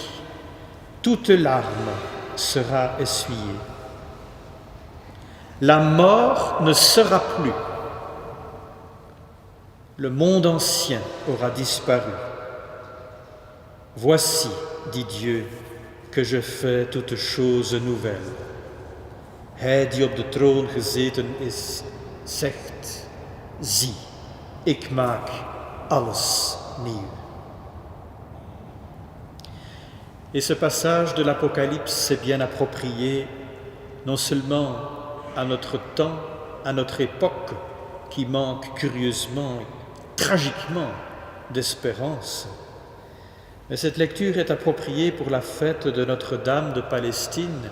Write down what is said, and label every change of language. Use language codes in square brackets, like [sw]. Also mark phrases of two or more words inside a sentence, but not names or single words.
[fr] Toute larme sera essuyée. La mort ne sera plus. Le monde ancien aura disparu. Voici, dit Dieu, que je fais toutes choses nouvelles. [nl] Hij die op de troon gezeten is, zegt, zie, ik maak alles nieuw. [fr] Et ce passage de l'Apocalypse s'est bien approprié, non seulement à notre temps, à notre époque, qui manque curieusement, tragiquement d'espérance, mais cette lecture est appropriée pour la fête de Notre-Dame de Palestine.